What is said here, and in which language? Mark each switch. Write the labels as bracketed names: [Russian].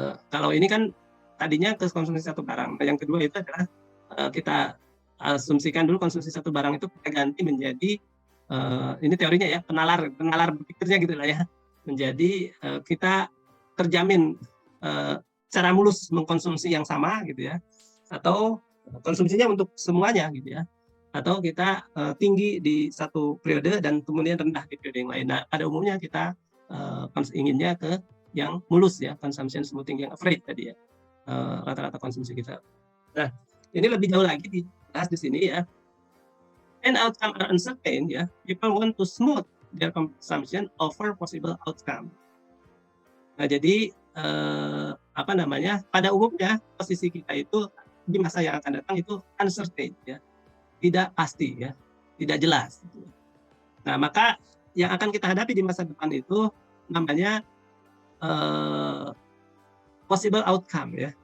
[Indonesian] Kalau ini kan tadinya ke konsumsi satu barang. Nah, yang kedua itu adalah kita asumsikan dulu konsumsi satu barang itu kita ganti menjadi ini teorinya ya, penalar berpikirnya gitu lah ya, menjadi kita terjamin secara mulus mengkonsumsi yang sama gitu ya, atau konsumsinya untuk semuanya gitu ya, atau kita tinggi di satu periode dan kemudian rendah di periode yang lain. Nah, pada umumnya kita inginnya ke yang mulus ya, consumption smoothing yang average tadi ya, rata-rata konsumsi kita. Nah, ini lebih jauh lagi dibahas di sini ya. [English] And outcome are uncertain ya, people want to smooth their consumption over possible outcome. [Indonesian] Nah, jadi apa namanya? Pada umumnya posisi kita itu di masa yang akan datang itu uncertain ya, tidak pasti ya, tidak jelas. Nah, maka yang akan kita hadapi di masa depan itu namanya possible outcome ya.